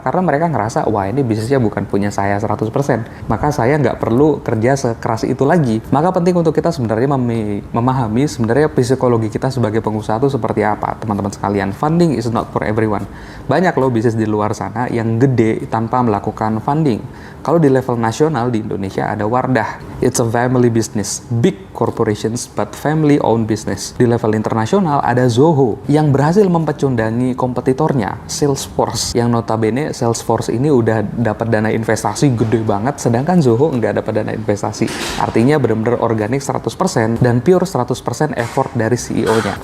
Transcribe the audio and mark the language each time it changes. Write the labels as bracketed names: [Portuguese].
[Indonesian] Karena mereka ngerasa, wah ini bisnisnya bukan punya saya 100%, maka saya nggak perlu kerja sekeras itu lagi. Maka penting untuk kita sebenarnya memahami sebenarnya psikologi kita sebagai pengusaha itu seperti apa, teman-teman sekalian. [English] Funding is not for everyone. [Indonesian] Banyak loh bisnis di luar sana yang gede tanpa melakukan funding. Kalau di level nasional di Indonesia ada Wardah, [English] it's a family business, big corporations but family owned business. [Indonesian] Di level internasional ada Zoho yang berhasil mempecundangi kompetitornya Salesforce, yang notabene Salesforce ini udah dapat dana investasi gede banget, sedangkan Zoho nggak dapat dana investasi. Artinya benar-benar organik 100% dan pure 100% effort dari CEO-nya.